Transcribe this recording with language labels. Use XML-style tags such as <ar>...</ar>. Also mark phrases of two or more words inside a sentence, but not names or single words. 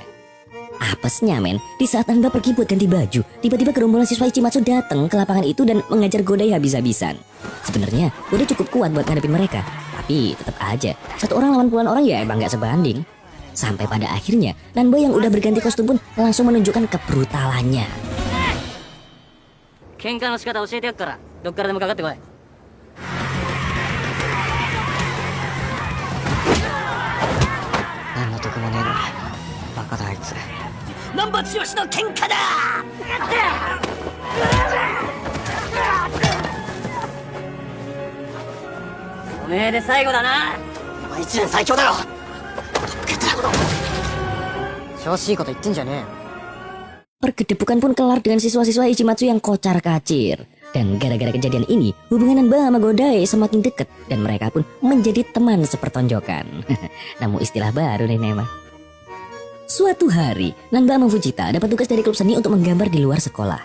<id>Apesnya men, di saat Nanba pergi buat ganti baju, tiba-tiba gerombolan siswa Ichimatsu datang ke lapangan itu dan mengajar Godai habis-habisan. Sebenarnya Godai cukup kuat buat ngadepin mereka, tapi tetap aja 1 orang lawan puluhan orang ya emang nggak sebanding. Sampai pada akhirnya Nanba yang udah berganti kostum pun langsung menunjukkan kebrutalannya.</id> <ja>喧嘩の仕方教えてやるから、どっからでもかかってこい. 難波剛の喧嘩だ! おめぇで最後だな! Omae 1年最強だろ! 調子いいこと言ってんじゃねえ.</ja> <id>Pergedebukan pun kelar dengan siswa-siswa Ichimatsu yang kocar-kacir. Dan gara-gara kejadian ini, hubungan Nanba sama Godai semakin dekat dan mereka pun menjadi teman sepertonjokan. Namun istilah baru nih Nema. Suatu hari, Nanba sama Fujita dapat tugas dari klub seni untuk menggambar di luar sekolah.</id>